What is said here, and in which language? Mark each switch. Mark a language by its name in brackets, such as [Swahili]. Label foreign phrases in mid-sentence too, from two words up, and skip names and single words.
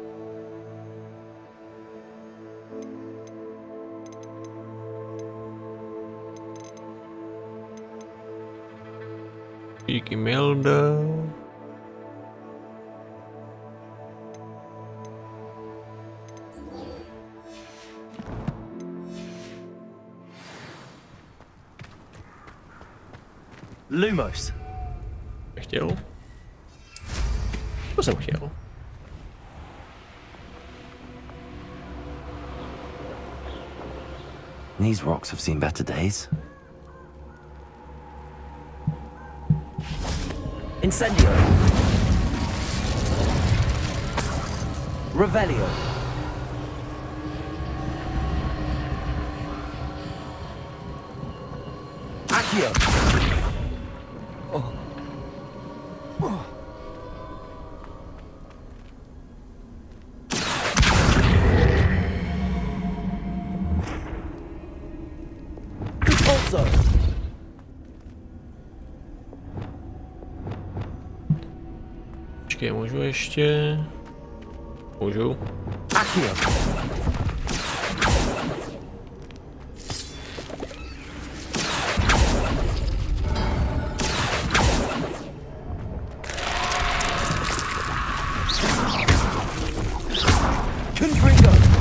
[English] Cheeky Melda. [Czech] Lumos. Chtěl? To jsem chtěl. [English] These rocks have seen better days. [Czech] Incendio. Revelio. Accio. Also. Počkej, můžu ještě... Můžu. Accio. Confringo.